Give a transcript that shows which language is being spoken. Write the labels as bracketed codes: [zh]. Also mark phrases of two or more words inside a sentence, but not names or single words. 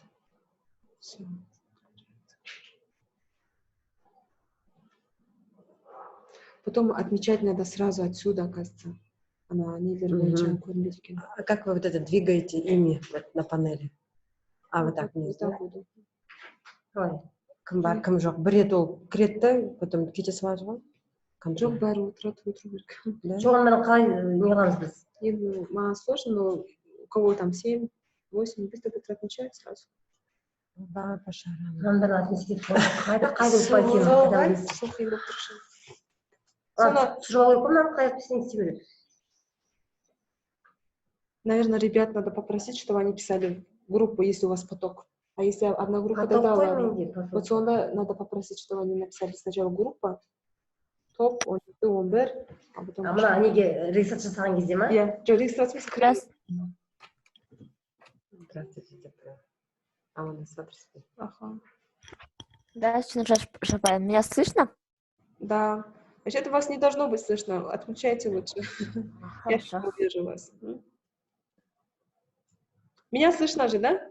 [ru] Все. Потом отмечать надо сразу отсюда, оказывается. Она не вернется. А как вы вот это двигаете ими вот на панели? Вот так вниз, да? Буду. [kk] Кім бар, кім жоқ. Бір рет ол кіреді да, потом кете салады ғой. Жоқ, бәрі отыру керек. Жоқ, онымен қалай не қыламыз біз? Енді маған [ru] сложно, но у кого там 7, 8, быстро отмечать сразу. Давай пошарим. Соны наверное, ребят надо попросить, чтобы они писали группу, если у вас поток. А если одна группа, тогда ладно. Вот сонда надо попросить, чтобы они написали сначала группа, топ, 11, а потом... [kk] А мына неге регистрация жасаған кезде ма? Иә, жоқ, регистрация [ru] Здравствуйте. Ага. Здравствуйте, Шапай. Меня слышно? Да. Вообще-то вас не должно быть слышно. Отключайте лучше. Хорошо. Я вижу вас. Меня слышно же, да?